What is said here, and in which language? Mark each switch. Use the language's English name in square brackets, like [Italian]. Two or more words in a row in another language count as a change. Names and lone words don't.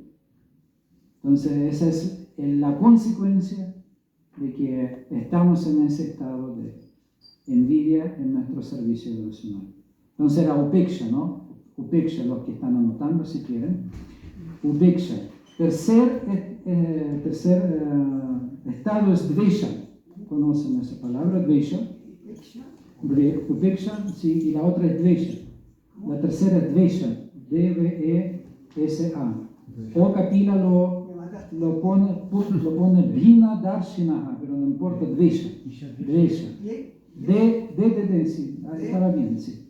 [Spanish] Entonces esa es la consecuencia de que estamos en ese estado de envidia en nuestro servicio devocional. Entonces era upeksha, ¿no? Upeksha, los que están anotando si quieren. Upeksha. Tercer estado es dvesha. ¿Conocen esa palabra? Dvesha. Upeksha, sí, y la otra es dvesha. La tercera es dvesha. D-V-E-S-A. O Kapila lo pone [Sanskrit] Bhina Darshinaha, [Spanish] pero no importa, dvesha. Dvesha. Sí, estaba bien, sí.